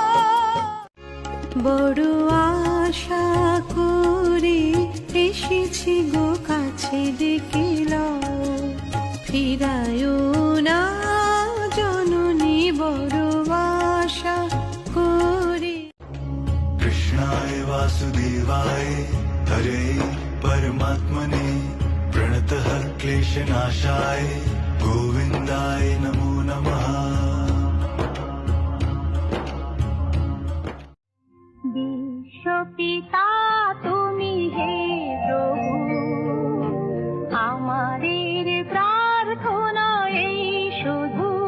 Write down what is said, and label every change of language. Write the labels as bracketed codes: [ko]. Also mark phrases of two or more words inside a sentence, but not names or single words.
[bn] বড় আশা করে এসেছি গো কাছে ডেকে লও, ফিরায় না জননী বড় আশা করে। [sa] कृष्णाय वासुदेवाय हरे परमात्मने प्रणतः क्लेशनाशाय गोविन्दाय नमो नमः। [bn] বিশ্বপিতা তুমি হে প্রভু, আমাদের প্রার্থনা এই শুধু।